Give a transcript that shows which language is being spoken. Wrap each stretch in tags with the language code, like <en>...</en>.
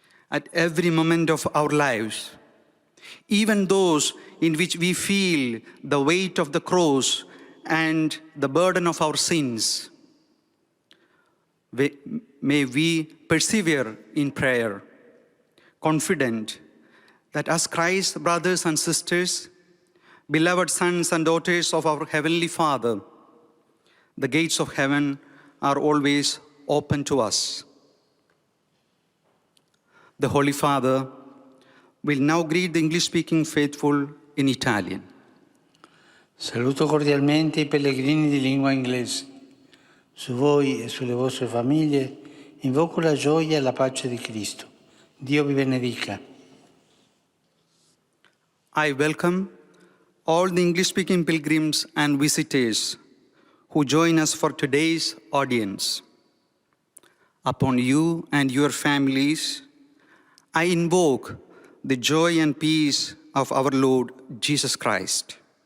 <en>At every moment of our lives, even those in which we feel the weight of the cross and the burden of our sins, may we persevere in prayer, confident that as Christ's brothers and sisters, beloved sons and daughters of our Heavenly Father, the gates of heaven are always open to us. The Holy Father will now greet the English-speaking faithful in Italian.</en> <it>Saluto cordialmente i pellegrini di lingua inglese. Su voi e sulle vostre famiglie invoco la gioia e la pace di Cristo. Dio vi benedica.</it> <en>I welcome all the English-speaking pilgrims and visitors who join us for today's audience. Upon you and your families, I invoke the joy and peace of our Lord Jesus Christ.</en>